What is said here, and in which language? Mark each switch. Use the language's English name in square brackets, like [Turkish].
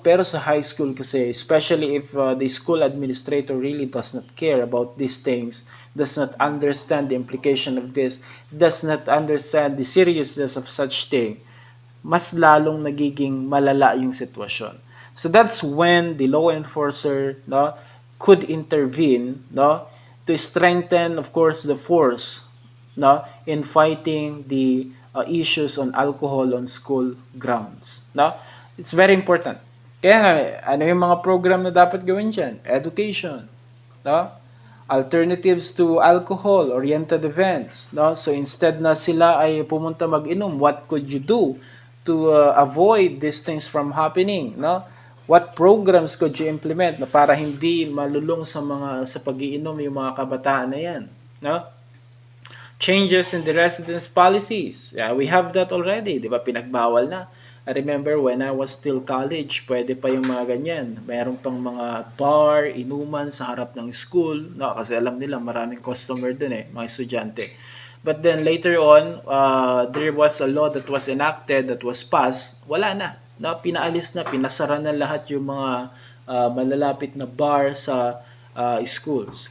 [Filipino] Pero sa high school kasi, [English] especially if the school administrator really does not care about these things, does not understand the implication of this, does not understand the seriousness of such thing, [Filipino] mas lalong nagiging malala yung sitwasyon. [English] So that's when the law enforcer, no, could intervene, no, to strengthen, of course, the force, no, in fighting the issues on alcohol on school grounds. No? It's very important. [Filipino] Kaya nga, ano yung mga program na dapat gawin dyan? [English] Education. No? Alternatives to alcohol-oriented events. No? So instead [Filipino] na sila ay pumunta mag-inom, [English] what could you do to avoid these things from happening? No? What programs could you implement [Filipino] na para hindi malulong sa pag-iinom yung mga kabataan na yan? [English] No? Changes in the residence policies. Yeah, we have that already. Di ba? [Filipino] Pinagbawal na. [English] I remember when I was still college, [Filipino] pwede pa yung mga ganyan. Mayroon pang mga bar, inuman sa harap ng school. No, kasi alam nila maraming customer dun mga estudyante. [English] But then later on, there was a law that was enacted, that was passed. [Filipino] Wala na. No, pinaalis na, pinasara na lahat yung mga malalapit na bar sa schools.